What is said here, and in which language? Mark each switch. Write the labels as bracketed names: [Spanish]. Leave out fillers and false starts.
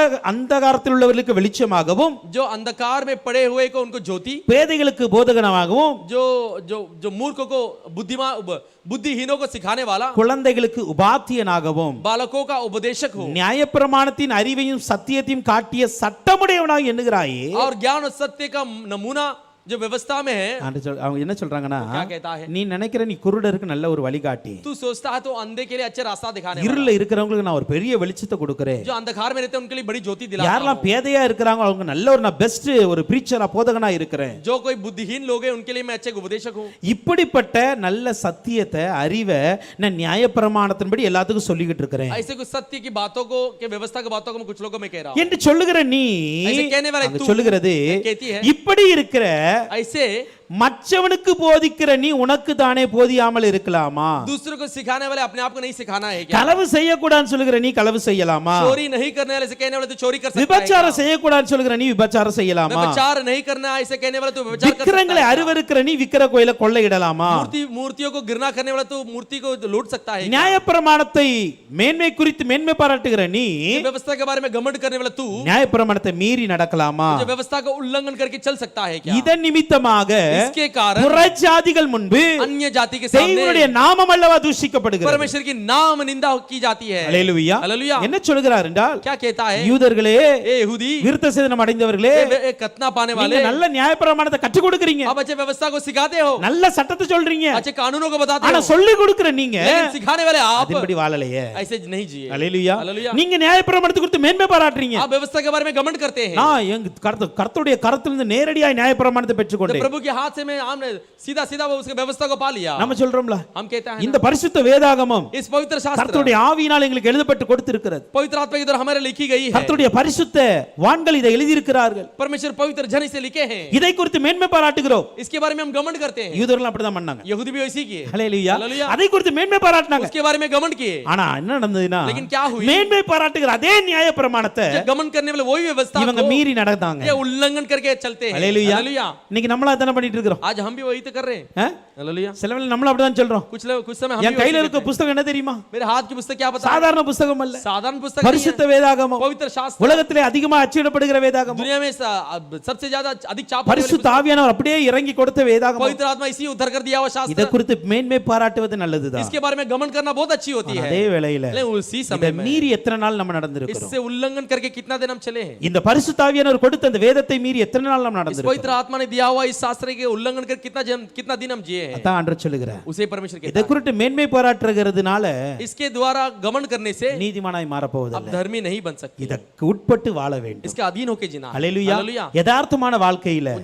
[Tamil] அந்தகாரத்தில் உள்ளவர்களுக்கு வெளிச்சமாகவும் [Hindi] जो अंधकार में पड़े हुए को उनको ज्योति, [Tamil] பேதைகளுக்கு போதகனாகவும் [Hindi] जो जो जो मूर्ख को बुद्धिहीनों को सिखाने वाला, [Tamil] குழந்தைகளுக்கு உபாத்தியனாகவும் [Hindi] बालकों का उपदेशक हो [Tamil] நியாயப்பிரமாணத்தின் அறிவையும் சத்தியத்தையும் காட்டிய சட்டமுடையவனாக எண்ணுகிறாயே. [Hindi] और ज्ञान और सत्य का नमूना जो व्यवस्था में है [Tamil] அவங்க என்ன சொல்றாங்கன்னா [Hindi] क्या कहता है [Tamil] நீ நினைக்கிற நீ குருடருக்கு நல்ல ஒரு வழிகாட்டி [Hindi] तू सोचता है तो अंधे के लिए अच्छे रास्ता दिखाने वाला [Tamil] இருள இருக்கிறவங்களுக்கு நான் ஒரு பெரிய வெளிச்சத்தை கொடுக்கிறேன் [Hindi] जो अंधकार में रहते हैं उनके लिए बड़ी ज्योति दिलाता [Tamil] யாரெல்லாம் [Hindi] हूं [Tamil] பேதையா இருக்கிறாங்க அவங்க நல்ல ஒரு நான் பெஸ்ட் ஒரு பிரீச்சரா போதகனா இருக்கிறேன் [Hindi] जो कोई बुद्धिहीन लोग हैं उनके लिए मैं अच्छे उपदेशक हूं [Tamil] இப்படிப்பட்ட நல்ல சத்தியத்தை அறிவை நான் நியாயப்பிரமாணத்தின்படி எல்லாத்துக்கும் சொல்லிக்கிட்டு இருக்கிறேன் [Hindi] ऐसे कुछ सत्य की बातों को के व्यवस्था की बातों को मैं कुछ लोगों में कह रहा हूं [Tamil] என்று சொல்லுகிற நீ [Hindi] ऐसे कहने वाले [Tamil] அங்க [Hindi] तू [Tamil] சொல்லுகிறது [Hindi] कहती है [Tamil] இப்படி இருக்கிற [Hindi] ऐसे [Tamil] மற்றவனுக்கு போதிக்கிற நீ உனக்கு தானே போதியாமல் இருக்கலாமா [Hindi] दूसरों को सिखाने वाले अपने आप को नहीं सिखाना है क्या [Tamil] களவு செய்யக்கூடாதுன்னு சொல்லுகிற நீ களவு செய்யலாமா [Hindi] चोरी नहीं करने वाले से कहने वाले तो चोरी कर सकता है [Tamil] விபச்சாரம் செய்யக்கூடாதுன்னு சொல்லுகிற நீ விபச்சாரம் செய்யலாமா [Hindi] व्यभिचार नहीं करना ऐसे कहने वाले तो व्यभिचार कर सकता [Tamil] விக்கிரங்களை [Hindi] है [Tamil] அருவருக்கிற நீ விக்கிர கோயில கொள்ளையிடலாமா [Hindi] मूर्तियों को गिरना करने वाला तो मूर्ति को लूट सकता है [Tamil] நியாயப்பிரமாணத்தை மேன்மை குறித்து மேன்மை பாராட்டுகிற நீ [Hindi] व्यवस्था के बारे में घमंड करने वाला तू [Tamil] நியாயப்பிரமாணத்தை மீறி நடக்கலாமா [Hindi] जो व्यवस्था का उल्लंघन करके चल सकता है क्या [Tamil] இதன் நிமித்தமாக [Hindi] इसके कारण [Tamil] புறஜாதிகள் முன்பு [Hindi] अन्य जाति के सामने [Tamil] தேவனுடைய நாமம் அல்லவா தூஷிக்கப்படுகிறது [Hindi] परमेश्वर की नाम निंदा की जाती है [Tamil] அல்லேலூயா [Hindi] हालेलुया [Tamil] என்ன சொல்கிறார் என்றால் [Hindi] क्या कहता है [Tamil] யூதர்களே [Hindi] ए यहूदी [Tamil] விருத்த சேதனம் அடைந்தவர்களே [Hindi] ए कतना पाने वाले [Tamil] நீங்க நல்ல நியாயப்பிரமாணத்தை கற்றுக் கொடுக்கறீங்க [Hindi] आप अच्छे व्यवस्था को सिखाते हो [Tamil] நல்ல சட்டத்தை சொல்றீங்க [Hindi] अच्छे कानूनों को बताते [Tamil] ஆனா [Hindi] हो [Tamil] சொல்லி கொடுக்கிற நீங்க [Hindi] लेकिन सिखाने वाले आप [Tamil] அதன்படி வாழலையே [Hindi] ऐसे नहीं जिए [Tamil] அல்லேலூயா [Hindi] हालेलुया [Tamil] நீங்க நியாயப்பிரமாணத்தை குறித்து மேன்மை பாராட்டுறீங்க [Hindi] आप व्यवस्था के बारे में घमंड करते हैं [Tamil] நான் எங்க கர்த்தருடைய கரத்திலிருந்து நேரடியாக நியாயப்பிரமாணத்தை [Hindi] जब [Tamil] பெற்றுக்கொண்டேன் [Hindi] प्रभु के हाथ से मैं हमने सीधा सीधा वो उसके व्यवस्था को पा लिया [Tamil] நம்ம சொல்றோம்ல [Hindi] हम कहता है [Tamil] இந்த பரிசுத்த வேதாகமம் [Hindi] इस पवित्र शास्त्र [Tamil] கர்த்தருடைய ஆவியினால் எங்களுக்கு எழுதப்பட்டு கொடுத்திருக்கிறது [Hindi] पवित्र आत्मा के द्वारा हमारे लिखी गई है [Tamil] கர்த்தருடைய பரிசுத்த வான்கள் இதை எழுதியிருக்கிறார்கள் [Hindi] परमेश्वर पवित्र जन से लिखे हैं [Tamil] இதை குறித்து மேன்மை பாராட்டுகிறோம் [Hindi] इसके बारे में हम घमंड करते हैं [Tamil] யூதர்கள் அப்படிதான் பண்ணாங்க [Hindi] यहूदी भी वैसे किए ஹalleluya हालेलुया [Tamil] அதை குறித்து மேன்மை பாராட்டினாங்க [Hindi] उसके बारे में घमंड किए [Tamil] ஆனா என்ன நடந்ததுன்னா [Hindi] लेकिन क्या हुई [Tamil] மேன்மை பாராட்டுகிற அதே நியாயப்பிரமாணத்தை [Hindi] जो घमंड करने वाले वही व्यवस्था [Tamil] இவங்க [Hindi] को [Tamil] மீறி நடந்தாங்க [Hindi] ये उल्लंघन करके चलते हैं ஹalleluya हालेलुया [Tamil] இன்னைக்கு நம்மள அதான பண்ணிட்டு இருக்கிறோம் [Hindi] आज हम भी वही तो कर रहे हैं ஆ? हालेलुया [Tamil] சில வேளை நம்மள அப்படிதான் சொல்றோம் [Hindi] कुछ समय हम [Tamil] என் [Hindi] भी [Tamil] கையில [Hindi] वही [Tamil] இருக்க [Hindi] करते [Tamil] புத்தகம் என்ன தெரியுமா [Hindi] हैं। मेरे हाथ की पुस्तक क्या पता [Tamil] சாதாரண புத்தகம் அல்ல [Hindi] साधारण पुस्तक नहीं है, [Tamil] பரிசுத்த வேதாகமம் [Hindi] पवित्र शास्त्र [Tamil] உலகத்திலே அதிகமா அச்சிடப்படுகிற வேதாகமம் [Hindi] दुनिया में सबसे ज्यादा अधिक छाप होने वाली [Tamil] பரிசுத்த ஆவியானவர் அப்படியே இறங்கி கொடுத்த [Hindi] पुस्तक, [Tamil] வேதாகமம் [Hindi] पवित्र आत्मा इसी उतर कर दिया हुआ [Tamil] இத [Hindi] शास्त्र [Tamil] குறித்து மேன்மை பாராட்டுவது நல்லதுதான் [Hindi] इसके बारे में घमंड करना बहुत अच्छी होती है [Tamil] அதே வேளையில [Hindi] लेकिन उसी [Tamil] இத [Hindi] समय में [Tamil] மீறி எத்தனை நாள் நம்ம நடந்திருக்கிறோம் [Hindi] इससे उल्लंघन करके कितना दिन हम चले हैं [Tamil] இந்த பரிசுத்த ஆவியானவர் கொடுத்த அந்த வேதத்தை மீறி எத்தனை நாள் நம்ம [Hindi] इस [Tamil] நடந்திருக்கிறோம் [Hindi] पवित्र आत्मा ने दिया हुआ इस शास्त्र के उल्लंघन कर कितना दिन हम जिए हैं [Tamil] அதான் ஆண்டவர் சொல்லுகிறார் [Hindi] उसे परमेश्वर [Tamil] இத [Hindi] कहता [Tamil] குறித்து மேன்மை பாராட்டுகிறதுனால [Hindi] है इसके द्वारा घमंड करने से [Tamil] நீதிமானாய் [Hindi] अब [Tamil] மாறப்போவதில்லை [Hindi] धर्मी नहीं बन सकती [Tamil] இதற்கு உட்பட்டு வாழ வேண்டும் [Hindi] इसके अधीन होके जीना [Tamil] அல்லேலூயா [Hindi] हालेलुया [Tamil] யதார்த்தமான வாழ்க்கையில